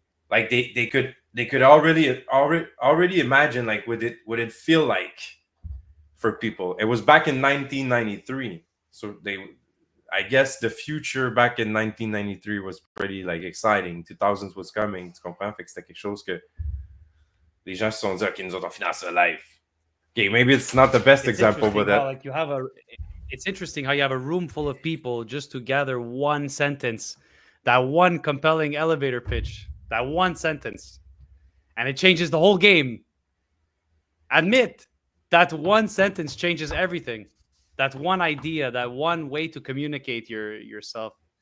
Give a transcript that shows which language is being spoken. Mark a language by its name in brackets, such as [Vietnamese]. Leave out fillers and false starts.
[English] Like they could already imagine like what it feel like for people. It was back in 1993, so I guess the future back in 1993 was pretty like exciting. 2000s was coming. [French] Tu comprends? Fait que c'était quelque chose que les gens se sont dit, ok, nous autres on finance ça live. [English] Okay, maybe it's not the best example, but that like it's interesting how you have a room full of people just to gather one sentence, that one compelling elevator pitch, that one sentence, and it changes the whole game. Admit that one sentence changes everything. That one idea, that one way to communicate yourself.